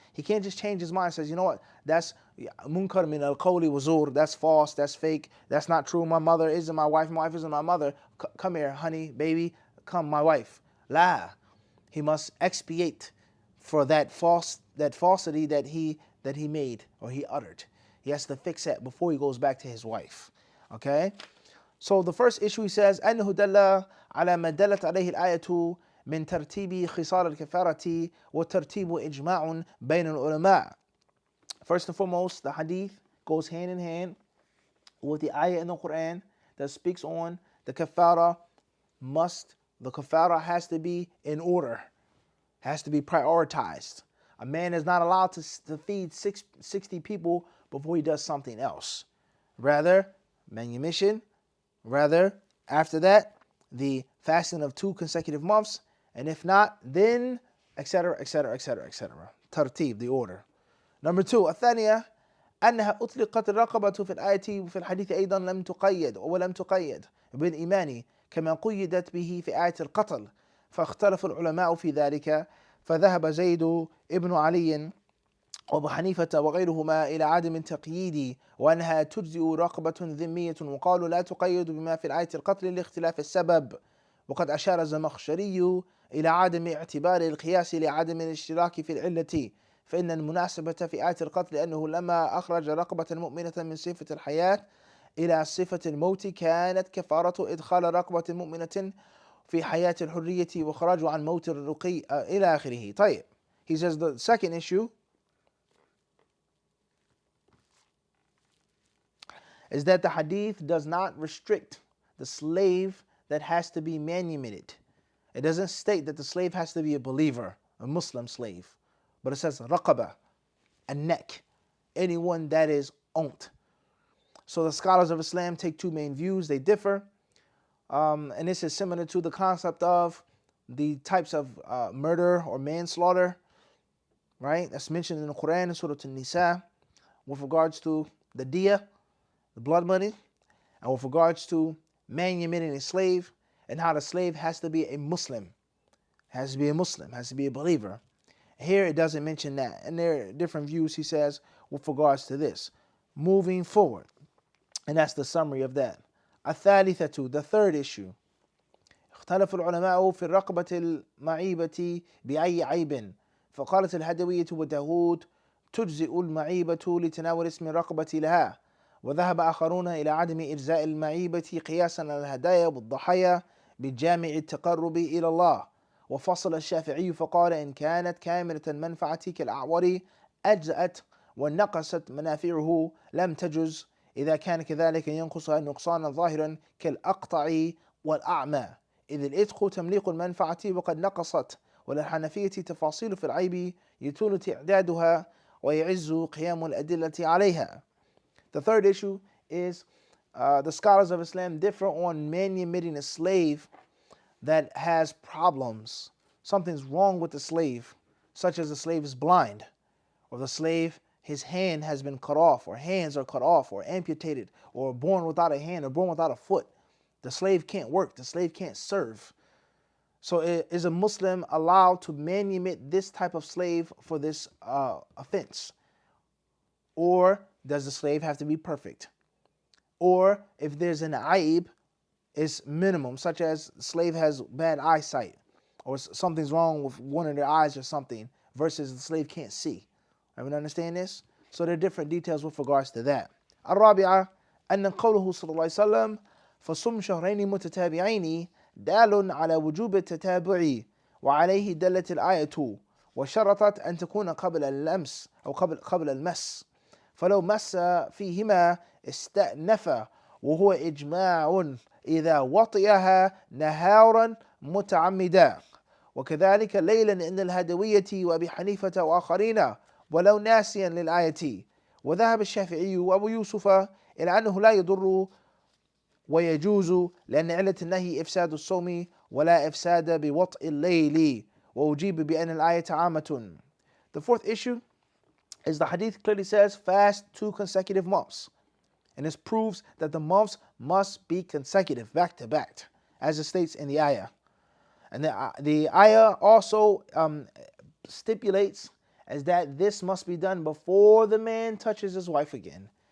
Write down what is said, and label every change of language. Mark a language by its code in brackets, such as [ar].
[en] He can't just change his mind and says, you know what, that's [ar] munkar min al-qawli wa zur, [en] that's false, that's fake, that's not true. My mother isn't my wife isn't my mother. Come here, honey, baby, come, my wife. La. He must expiate for that falsity that he made or he uttered. He has to fix that before he goes back to his wife. Okay? So the first issue, he says, [ar] أنه دل على ما دلت عليه الآية من ترتيب خصال الكفارة وترتيب إجماع بين العلماء. [en] First and foremost, the hadith goes hand in hand with the ayah in the Quran that speaks on the kafara. The kafara has to be in order, has to be prioritized. A man is not allowed to feed 60 people before he does something else. Rather, manumission. Rather, after that, the fasting of 2 consecutive months. And if not, then, etc., etc., etc., etc. Tartib, the order. Number 2, [ar] الثانية أنها أطلقت الرقبة في الآية وفي الحديث أيضا لم تقيد ولم تقيد بالإيمان كما قيدت به في آية القتل، فاختلف العلماء في ذلك، فذهب زيد ابن علي وأبو حنيفة وغيرهما إلى عدم التقييد وأنها تجزئ رقبة ذمية، وقالوا لا تقيد بما في الآية القتل لاختلاف السبب. وقد أشار الزمخشري إلى عدم اعتبار القياس لعدم الاشتراك في العلة، فإن المناسبة في آية القتل أنه لما أخرج رقبة مؤمنة من صفة الحياة إلى صفة الموت كانت كفارة إدخال رقبة مؤمنة في حياة الحرية وإخراجه عن موت الرقي إلى آخره. طيب. [en] He says the second issue is that the hadith does not restrict the slave that has to be manumitted. It doesn't state that the slave has to be a believer, a Muslim slave, but it says raqaba, a neck, anyone that is owned. So the scholars of Islam take 2 main views. They differ, and this is similar to the concept of the types of murder or manslaughter, right? That's mentioned in the Quran in Surah An-Nisa with regards to the diya, the blood money, and with regards to manumitting a slave and how the slave has to be a Muslim, has to be a believer. Here it doesn't mention that, and there are different views, he says, with regards to this. Moving forward, and that's the summary of that. [ar] الثالثة, [en] the third issue. [ar] اختلف العلماء في الرقبة المعيبة بأي عيب، فقالت الهدوية وداود تجزئ المعيبة لتناول اسم الرقبة لها، وذهب آخرون إلى عدم إجزاء المعيبة قياسا على الهدايا والضحايا بجامع التقرب إلى الله، وفصل الشافعي فقال إن كانت كاملة المنفعة كالأعور أجزأت ونقصت منافعه لم تجز، إذا كان كذلك ينقصها نقصانا ظاهرا كالأقطع والأعمى، إذ الإتق تمليق المنفعة وقد نقصت وللحنفية تفاصيل في العيب يطول تعدادها ويعز قيام الأدلة عليها. [en] The third issue is the scholars of Islam differ on manumitting a slave that has problems. Something's wrong with the slave, such as the slave is blind, or the slave, his hand has been cut off, or hands are cut off, or amputated, or born without a hand, or born without a foot. The slave can't work, the slave can't serve. So is a Muslim allowed to manumit this type of slave for this offense? Or does the slave have to be perfect? Or if there's an aib, is minimum, such as the slave has bad eyesight, or something's wrong with one of their eyes or something, versus the slave can't see. Everyone understand this? So there are different details with regards to that. [ar] الرابعة أن قوله صلى الله عليه وسلم فصم شهرين متتابعين دال على وجوب التتابع وعليه دلت الآية وشرطت أن تكون قبل اللمس أو قبل المس فلو مس فيهما استأنف وهو إجماع إذا وطئها نهارا متعمدا وكذلك ليلا عند الهدوية وأبي حنيفة وآخرين ولو ناسيا للآية وذهب الشافعي وأبو يوسف إلى أنه لا يضر ويجوز لأن علة النهي إفساد الصوم ولا إفساد بوطء الليل وأجيب بأن الآية عامة. [en] The fourth issue is the hadith clearly says fast 2 consecutive months. And this proves that the months must be consecutive, back to back, as it states in the ayah. And the ayah also stipulates as that this must be done before the man touches his wife again.